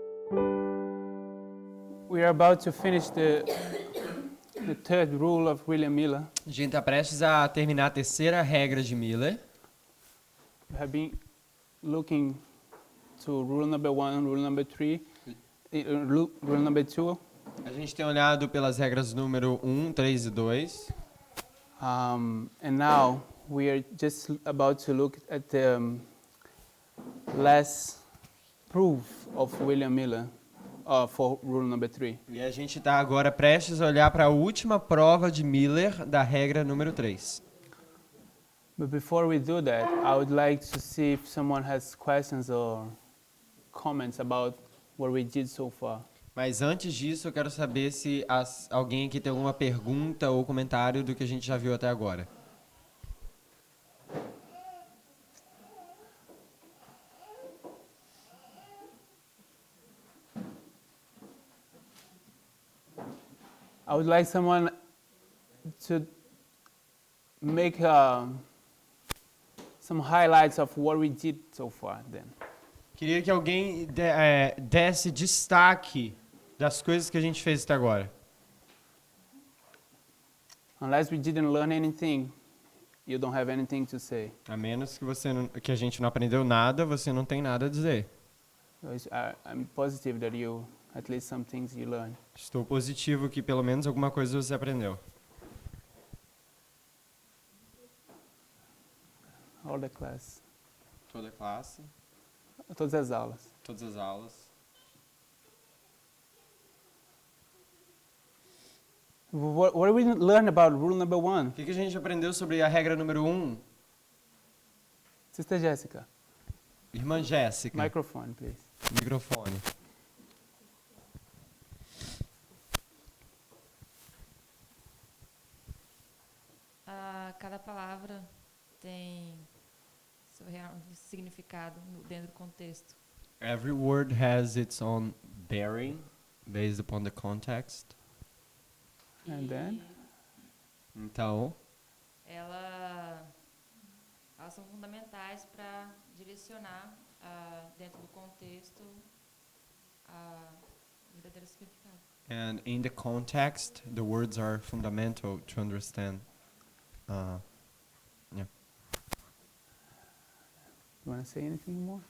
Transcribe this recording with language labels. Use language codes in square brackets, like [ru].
[en] We are about to finish the third rule of William Miller. [pt] A gente está prestes a terminar a terceira regra de Miller. [en] We have been looking to rule number 1, rule number 3, rule number 2. [pt] A gente tem olhado pelas regras número 1, 3 e 2. [en] And now we are just about to look at the last proof of William Miller for rule number 3. [pt] E a gente está agora prestes a olhar para a última prova de Miller da regra número 3. [en] But before we do that, I would like to see if someone has questions or comments about what we did so far. [pt] Mas antes disso, eu quero saber se alguém aqui tem alguma pergunta ou comentário do que a gente já viu até agora. [en] I would like someone to make some highlights of what we did so far then. [pt] Queria que alguém desse destaque das coisas que a gente fez até agora. [en] Unless we didn't learn anything, you don't have anything to say. [pt] A menos que a gente não aprendeu nada, você não tem nada a dizer. [en] I'm positive that at least some things you learned. [pt] Estou positivo que pelo menos alguma coisa você aprendeu. [en] All the class. [pt] Toda a classe, Todas as aulas. todas as aulas. [en] What did we learn about rule number 1? [pt] O que a gente aprendeu sobre a regra número 1? [en] Sister Jessica, [pt] Irmã Jéssica, [en] microphone, please. [pt] microfone. Cada palavra tem seu real significado dentro do contexto. [en] Every word has its own bearing based upon the context. And then? [pt] Então, Elas são fundamentais para direcionar dentro do contexto o verdadeiro significado. [en] and in the context, the words are fundamental to understand. Yeah. You want to say anything more?